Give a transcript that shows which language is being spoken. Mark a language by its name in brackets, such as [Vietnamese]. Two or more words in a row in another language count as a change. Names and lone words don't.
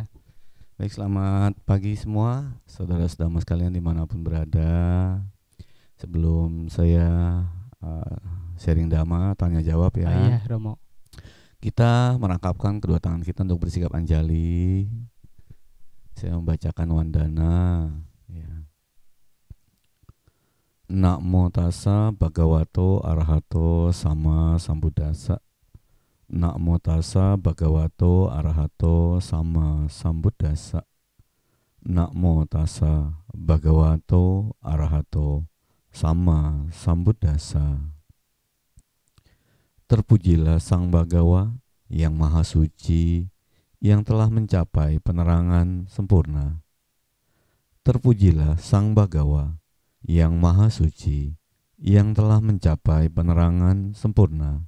[Indonesian] Baik, selamat pagi semua saudara-saudara sekalian dimanapun berada. Sebelum saya sharing dhamma, tanya jawab ya. Iya Romo. Kita merangkapkan kedua tangan kita untuk bersikap anjali. Saya membacakan wandana. Ya. [Pali] Namo tassa bhagavato arahato sama sambuddhassa. Namo tassa bhagavato arahato sama sambuddhassa. Namo tassa bhagavato arahato sama sambuddhassa. [Indonesian] Terpujilah Sang Bhagawa yang Maha Suci, yang telah mencapai penerangan sempurna. Terpujilah Sang Bhagawa yang Maha Suci, yang telah mencapai penerangan sempurna.